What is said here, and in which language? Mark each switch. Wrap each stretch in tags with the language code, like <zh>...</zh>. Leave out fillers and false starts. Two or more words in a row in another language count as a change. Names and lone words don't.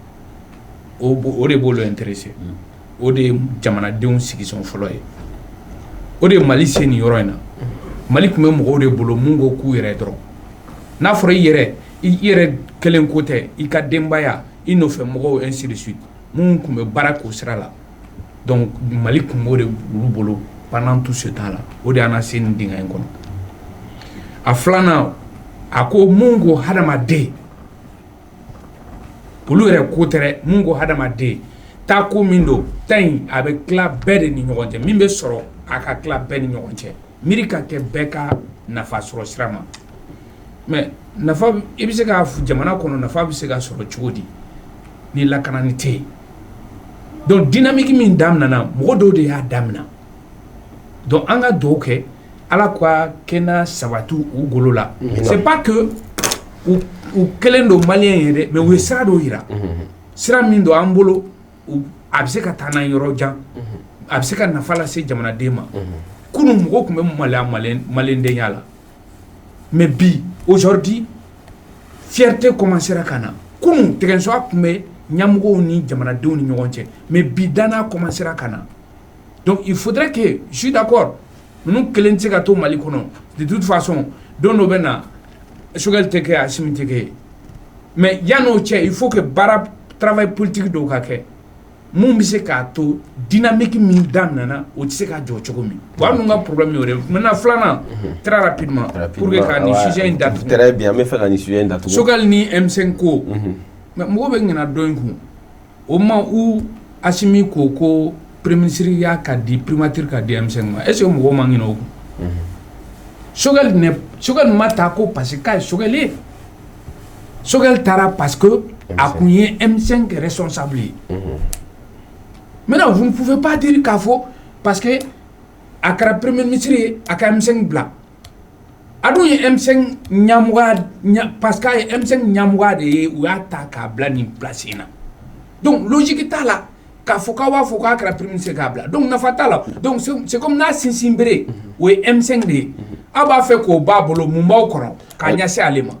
<bm>o de b'olu intéressé o de ye jamanadenw sigisɔn fɔlɔ ye o de ye Mali se nin yɔrɔ in na Mali tun bɛ mɔgɔw de bolo mun ko k'u yɛrɛ dɔrɔn n'a fɔra i yɛrɛ kelen ko tɛ i ka denbaya i nɔfɛ mɔgɔw</bm> <fr>ainsi de suite</fr> <bm>mun tun bɛ baara k'o sira la donc Mali tun b'o de olu bolo</bm> <fr>pendant tout ce temps là</fr> <bm>o de y'an na se nin dingɛ in kɔnɔ a 2nan a ko mun ko hadamaden olu yɛrɛ ko tɛ dɛ mun ko hadamaden taa ko min don ta in a bɛ tila bɛɛ de ni ɲɔgɔn cɛ min bɛ sɔrɔ a ka tila bɛɛ ni ɲɔgɔn cɛ miiri ka kɛ bɛɛ ka nafa sɔrɔ sira ma mais nafa i bɛ se ka jamana kɔnɔ nafa bɛ se ka sɔrɔ cogo di ni lakanani tɛ yen</bm> <fr>donc dynamique</fr> <bm>min daminɛna mɔgɔ dɔw de y'a daminɛ donc an ka dugawu kɛ ala ka kɛnɛ sabati u golo la</bm> <fr>c'est pas que</fr> <bm>u kelen don maliyɛn ye dɛ mais u ye sira dɔw yira sira min don an bolo a bɛ se ka taa n'an yɔrɔ jan a bɛ se ka nafa lase jamanaden ma kunun mɔgɔw tun bɛ maloya maliyɛndenya la mais bi aujourd'hui</bm> <fr>fierté commencera</fr> <bm>ka na kunun tɛgɛnsɔya tun bɛ ɲɛmɔgɔw ni jamanadenw ni ɲɔgɔn cɛ mais bi danaya commencera ka na</bm> <fr>donc il faudrait que je suis d'accord</fr> <bm>ninnu kelen tɛ se ka to Mali kɔnɔ</bm> <fr>de toute façon</fr> <bm>don dɔ bɛ na Choguel tɛ kɛ Assimi tɛ kɛ mais yan'o cɛ</bm> <fr>il faut que</fr> <bm>baara</bm> <fr>travail politique</fr> <bm>dɔw ka kɛ mun bɛ se k'a to dynamique min daminɛna o tɛ se ka jɔ cogo min bon an dun ka problème y'o de ye maintenant 2nan</bm> <fr>très rapidement pour que</fr> <bm>ka nin sujet in datugu</bm> <fr>très bien</fr> <bm>an bɛ fɛ ka nin sujet in datugu Choguel ni M5 ko mais mɔgɔ bɛ ɲinɛ dɔ in kun o ma u Assimi ko</bm> <fr>premier ministre</fr> <bm>y'a ka di primature ka di M5 ma</bm> <fr>est ce que</fr> <bm>mɔgɔw ma ɲinɛ o kun Choguel ma taa ko</bm> <fr>parce que</fr> <bm>k'a ye Choguel ye Choguel taara</bm> <fr>parce que</fr> <bm>a kun ye M5 responsable ye</bm> <fr>maintenant vous ne pouvez pas dire</fr> <bm>k'a fɔ</bm> <fr>parce que</fr> <bm>a kɛra</bm> <fr>premier ministre</fr> <bm>ye a ka M5 bila a dun ye M5 ɲɛmɔgɔya</bm> <fr>parce que</fr> <bm>a ye M5 ɲɛmɔgɔya de ye u y'a ta k'a bila nin place in na</bm> <fr>donc logique</fr> <bm>t'a la k'a fɔ k'aw b'a fɔ k'a kɛra</bm> <fr>premier ministre</fr> <bm>k'a bila donc nafa t'a la</bm> <fr>donc c'est comme</fr> <bm>n'a sinsin bere o ye M5 de ye aw b'a fɛ k'o b'a bolo mun b'aw kɔnɔ k'a ɲɛsin ale ma</bm>